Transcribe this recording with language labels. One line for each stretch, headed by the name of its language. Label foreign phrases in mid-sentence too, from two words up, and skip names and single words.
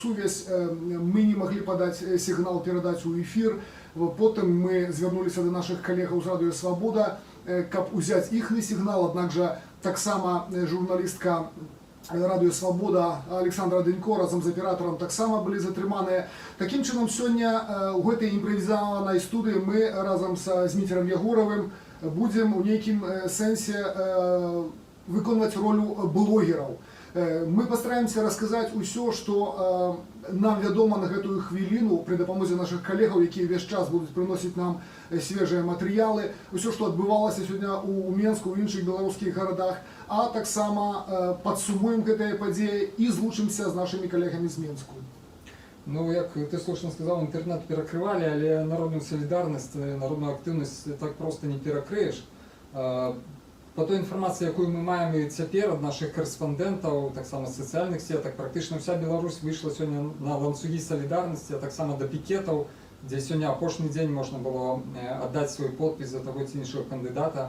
Russian: сувязь мы не могли подать сигнал передать у эфир.
Belarusian: Потом мы звярнуліся до наших коллегаў з Радыё Свабода, каб узяць іхны сігнал, аднак жа таксама журналістка Радыё Свабода Александра Дынько разом з аператарам таксама былі затрыманыя. Такім чынам сёння у гэтай імправізаванай студыі мы разам са Зміцерам Ягоравым будзем у нейкім сэнсе выконваць ролю блогераў.
Russian: Мы постараемся рассказать
Belarusian: усё, что нам вядома на гэтую хвіліну пры дапамозе наших коллегаў, якія весь час будуць прыносіць нам свежыя матэрыялы, усё, што адбывалася сёння у Менску, у іншых беларускіх гарадах, а таксама падсумуем гэтыя падзеі і злучымся з нашымі калегамі з Менску. Ну, як ты слушно сказал, интернет перакрывалі, але народную солідарнасць, народную актыўнасць так просто не перакрыеш. По той інфармацыі, якую мы маем і цяпер ад нашых карэспандэнтаў, таксама з сацыяльных сетак, практычна ўся Беларусь выйшла сёння на ланцугі салідарнасці, а таксама да пікетаў, дзе сёння апошні дзень можна было аддаць свой подпіс за таго ці іншага кандыдата.